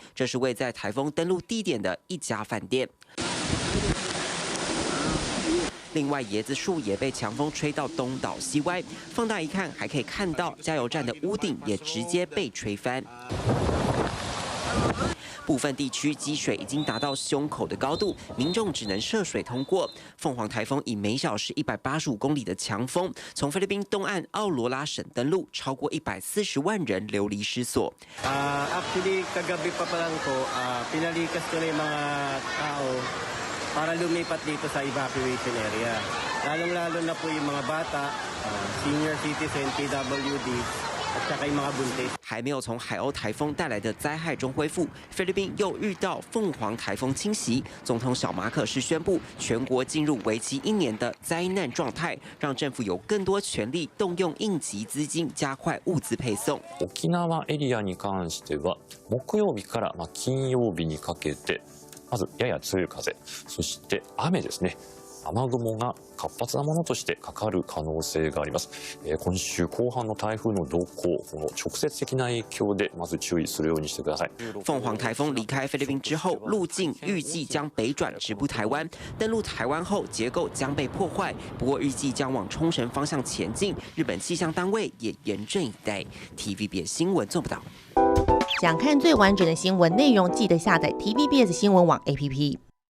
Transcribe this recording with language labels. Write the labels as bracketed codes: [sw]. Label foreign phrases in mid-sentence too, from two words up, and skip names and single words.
[zh] 这是位在台风登陆地点的一家饭店。另外，椰子树也被强风吹到东倒西歪，放大一看，还可以看到加油站的屋顶也直接被吹翻。部分地区积水已经达到胸口的高度，民众只能涉水通过。凤凰台风以每小时185公里的强风，从菲律宾东岸奥罗拉省登陆，超过140万人流离失所。 [tl] Actually, kagabi pa lang po, pinalikas ko na yung mga tao para lumipat dito sa [en] evacuation area. [tl] Lalong-lalo na po yung mga bata, [en] senior citizen, [tl] PWD. [zh] 还没有从海鸥台风带来的灾害中恢复，菲律宾又遇到凤凰台风侵袭。总统小马可仕宣布，全国进入为期1年的灾難状態，让政府有更多权力动用应急资金，加快物资配送。 [ja] 沖縄エリアに関しては、木曜日から金曜日にかけて、まずやや強い風、そして雨ですね。雨雲が活発なものとしてかかる可能性があります。今週後半の台風の動向、この直接的な影響でまず注意するようにしてください。 [zh] 凤凰台风离开菲律宾之后，路径预计将北转直扑台湾。登陆台湾后，结构将被破坏，不过预计将往冲绳方向前进。日本气象单位也严阵以待。TVBS 新闻做不到。想看最完整的新闻内容，记得下载 TVBS 新闻网 APP。